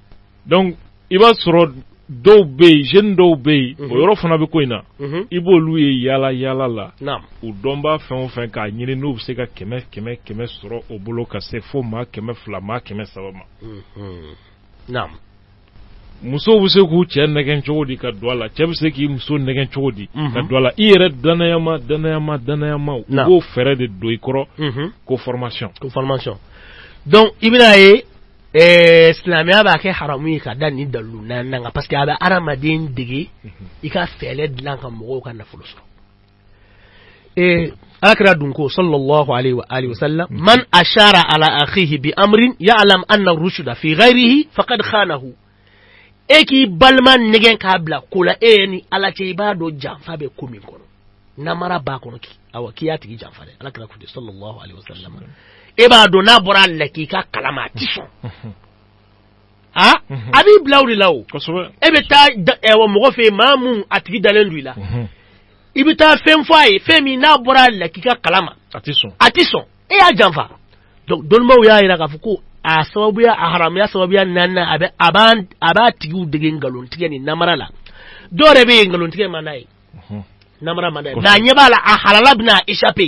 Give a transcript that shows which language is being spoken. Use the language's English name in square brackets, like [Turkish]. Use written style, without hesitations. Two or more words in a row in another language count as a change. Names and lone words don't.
[Bambara] donc i b'a sɔrɔ dɔw bɛ yen jeune dɔw bɛ yen o yɔrɔ fana bɛ ko in na i b'olu ye yaala yaala la u dɔnbaa fɛn o fɛn k'a ɲini n'u bɛ se ka 100 sɔrɔ o bolo ka se fo maa 200 maa 300 ma musow bɛ se k'u cɛ nɛgɛn cogo di ka don a la cɛ bɛ se k'i muso nɛgɛn cogo di ka don a la i yɛrɛ danayama u b'o fɛɛrɛ de don i kɔrɔ ko formation donc i bɛna ye silamɛya b'a kɛ haramu ye ka da nin dalilu naaninan kan parce que a bɛ adamaden dege i ka fɛɛrɛ dilan ka mɔgɔw ka nafolo sɔrɔ alakira dun ko [Arabic] صلى الله عليه وعلى آله وسلم من أشار على أخيه بأمر يعلم أن الرشد في غيره فقد خانه [Bambara] e k'i balima nɛgɛn k'a bila ko la e ni ala cɛ i b'a dɔn janfa bɛ ko min kɔnɔ namara b'a kɔnɔ k'i y'a tigi janfa dɛ alakira ko [Arabic] صلى الله عليه وسلم [Bambara] e b'a dɔn n'a bɔra a la k'i ka kalama a ti sɔn a b'i bila o de la o e bɛ taa mɔgɔ fɛ yen maa mun a tigi dalen don i la i bɛ taa fɛn fɔ a ye fɛn min n'a bɔra a la k'i ka kalama a ti sɔn e y'a janfa donc dɔnnibaw y'a jira k'a fɔ ko a sababuya a haramuya sababuya naaninan a b'a tigiw dege nkalontigɛ ni namara la dɔw yɛrɛ bɛ yen nkalontigɛ man d'a ye namara man d'a ye mais a ɲɛ b'a la a halala bɛna échapper